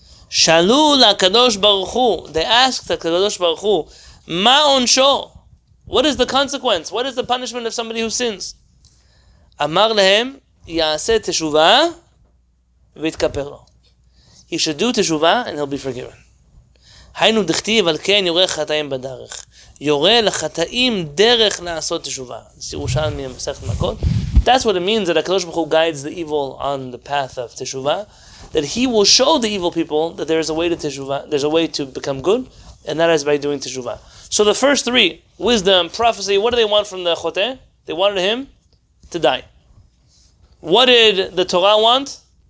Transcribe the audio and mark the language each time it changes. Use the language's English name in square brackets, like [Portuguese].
[Hebrew] Shalu la'kadosh baruch hu. [English] They asked the Kadosh Baruch Hu, [Hebrew] ma onsho? [English] What is the consequence? What is the punishment of somebody who sins? [Hebrew] Amar lehem ya'aseh teshuvah v'yitkaper lo. [English] He should do teshuvah and he'll be forgiven. [Hebrew] היינו דכתיב על כן יורה חטאים בדרך. יורה לחטאים דרך לעשות תשובה. זה ירושלמי במסכת מכות. [English] That's what it means that HaKadosh Baruch Hu guides the evil on the path of teshuvah. That he will show the evil people that there is a way to teshuvah, there's a way to become good, and that is by doing teshuvah. So the first three, wisdom, prophecy, what do they want from the choteh? They wanted him to die. What did the Torah want?